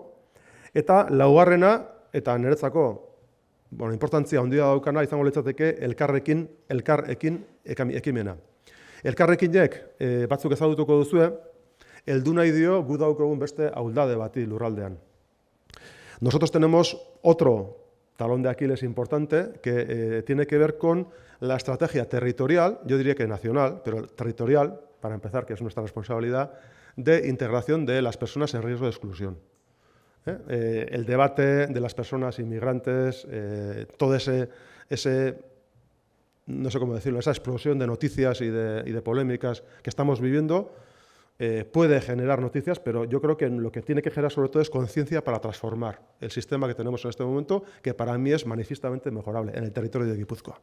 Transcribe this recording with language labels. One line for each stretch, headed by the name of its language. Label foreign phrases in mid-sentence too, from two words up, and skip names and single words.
Basque: Eta 4. eta niretzako importantzia handia daukana izango litzateke elkarrekin ekimena. Elkarrekinek batzuk ezagutuko duzue, heldu nahi dio gu daukagun beste ahuldade bati lurraldean.
Spanish: Nosotros tenemos otro talón de Aquiles importante, que tiene que ver con la estrategia territorial, yo diría que nacional, pero territorial, para empezar, que es nuestra responsabilidad, de integración de las personas en riesgo de exclusión. El debate de las personas inmigrantes, todo ese, no sé cómo decirlo, esa explosión de noticias y de polémicas que estamos viviendo, puede generar noticias, pero yo creo que lo que tiene que generar sobre todo es conciencia para transformar el sistema que tenemos en este momento, que para mí es manifiestamente mejorable en el territorio de Guipúzcoa.